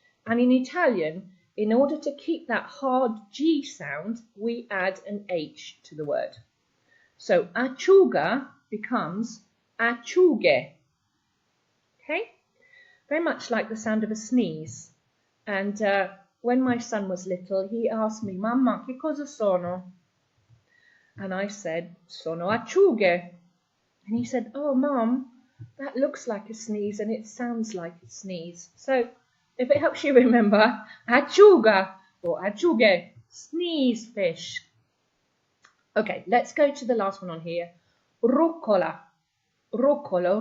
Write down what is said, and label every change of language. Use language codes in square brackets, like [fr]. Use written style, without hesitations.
[en] And in Italian, in order to keep that hard G sound, we add an H to the word. So acciuga becomes acciughe. Okay? Very much like the sound of a sneeze. And when my son was little, he asked me, [it] Mamma, che cosa sono? [en] And I said, [it] sono acciughe. [en] And he said, oh, Mom, that looks like a sneeze and it sounds like a sneeze. So if it helps you remember, acciuga or acciughe, sneeze fish. Okay, let's go to the last one on here. Rucola. Rucola.